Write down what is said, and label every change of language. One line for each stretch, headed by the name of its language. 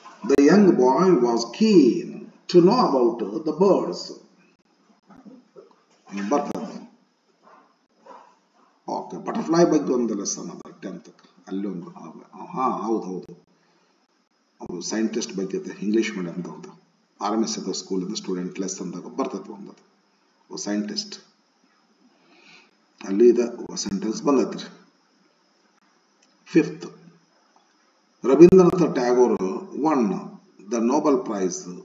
English: The young boy was keen to know about the birds.
Kannada: ಬರ್ತದೆ. Okay, butterfly ಬಗ್ಗೆ ಒಂದು lesson ಅದ 10th. ಅಲ್ಲಿ ಒಂದು ಹೌದು ಅದು ಸೈಂಟಿಸ್ಟ್ ಬಗ್ಗೆ ಇಂಗ್ಲಿಷ್ ಮೀಡಿಯಂದವ್ರದ್ದು RMS ಸ್ಕೂಲಿಂದ ಸ್ಟೂಡೆಂಟ್ ಲೆಸನ್ದಾಗ ಬರ್ತದೆ ಒಂದು ಸೈಂಟಿಸ್ಟ್. ಅಲ್ಲಿ sentence ಬಂದೈತ್ರಿ.
English: 5th, Rabindranath Tagore won the Nobel Prize.